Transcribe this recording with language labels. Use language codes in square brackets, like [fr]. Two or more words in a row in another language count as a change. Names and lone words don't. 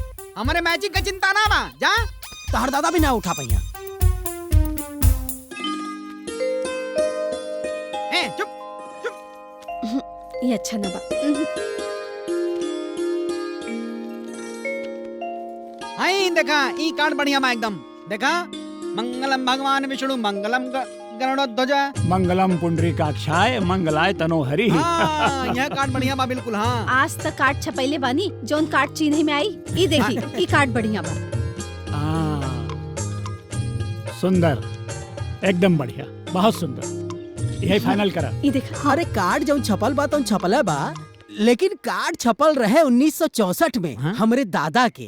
[bho] हमारे मैचिंग का चिंता ना बा, जा तहर दादा भी ना उठा पाइया। चुप। ये अच्छा ना बा। आई देखा ई कार्ड बढ़िया बा एकदम। [sa] देखा मंगलम भगवान विष्णु मंगलम गरुड़ध्वज। मंगलम पुंडरीकाक्षाय मंगलाय तनोहरि। [bho] हाँ, यह कार्ड बढ़िया बा बिल्कुल। हाँ, आज तक कार्ड छपैले बानी जौन कार्ड चिन्ह में आई। ई देखी ई कार्ड बढ़िया बा। सुंदर, एकदम बढ़िया, बहुत सुंदर। यही फाइनल करा। ई देखा। अरे कार्ड जौन छपल बा तौन छपल बा, लेकिन कार्ड छपल रहे 1964 में हमरे दादा के।